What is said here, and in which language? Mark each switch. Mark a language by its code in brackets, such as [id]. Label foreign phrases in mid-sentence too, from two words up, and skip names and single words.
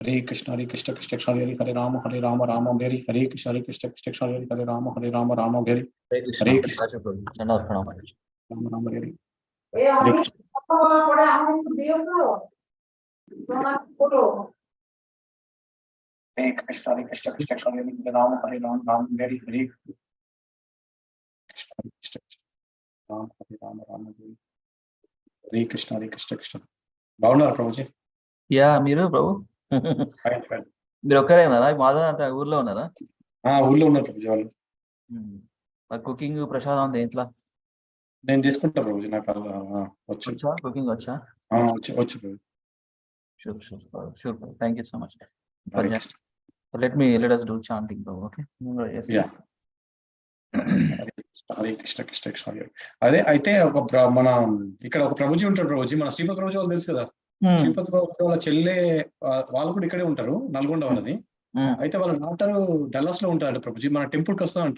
[sa] Hare Krishna Krishna Krishna Hare Rama Rama Hare Hare Krishna Krishna Krishna Hare Rama Rama Hare Hare Krishna Rama Rama Hare Hare Krishna Hare Krishna Krishna Krishna Hare Rama Rama Hare Hare Krishna Krishna Rama Rama Hare Krishna Krishna [te] బాగున్నారా ప్రభుజీ? యా మీరు ప్రభు మీరు ఒక్కరే ఉన్నారా? మాధవ్ అంటే ఊర్లో ఉన్నారా? ఊర్లో ఉన్నారు ప్రభుజీ వాళ్ళు. కుకింగ్ ప్రసాదం అంతా ఇంట్లో నేను తీసుకుంటా ప్రభుజీ. నాకు వచ్చా కుకింగ్ వచ్చా? వచ్చు ప్రభు. [en] sure thank you so much. let us do chanting bro. Okay, yes. Yeah. [sa] హరే కృష్ణ కృష్ణ కృష్ణ. [te] అదే అయితే మన ఇక్కడ ఒక ప్రభుజీ ఉంటాడు ప్రభుజీ, మన శ్రీపతి ప్రభుజీ వాళ్ళు తెలుసు కదా. శ్రీపతి ప్రభుజీ వాళ్ళ చెల్లె వాళ్ళు కూడా ఇక్కడే ఉంటారు, నల్గొండ వాళ్ళది. అయితే వాళ్ళ డాక్టర్ డల్లాస్ లో ఉంటారంట ప్రభుజీ, మన టెంపుల్ కి వస్తారంట.